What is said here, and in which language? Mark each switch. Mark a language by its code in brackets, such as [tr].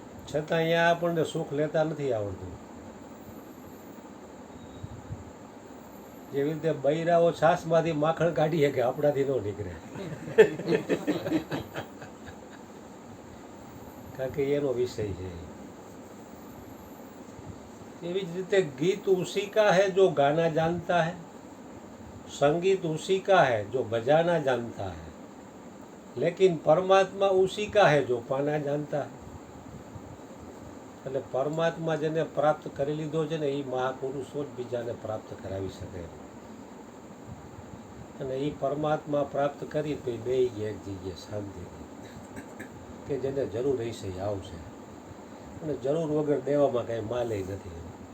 [gu] છતાં અહીંયા આપણને સુખ લેતા નથી આવડતું. જેવી રીતે બૈરાઓ છાસમાંથી માખણ કાઢી શકે, આપણાથી ન નીકળે, કારણ કે એનો વિષય છે. એવી જ રીતે ગીત [hi] उसी का है जो गाना जानता है, संगीत उसी का है जो बजाना जानता है, लेकिन परमात्मा उसी का है जो पाना जानता है. [gu] એટલે પરમાત્મા જેને પ્રાપ્ત કરી લીધો છે ને એ મહાપુરુષો જ બીજાને પ્રાપ્ત કરાવી શકે. અને એ પરમાત્મા પ્રાપ્ત કરી તો બે એક જગ્યાએ શાંતિથી, કે જેને જરૂર હશે એ આવશે, અને જરૂર વગર દેવામાં કાંઈ માલે નથી.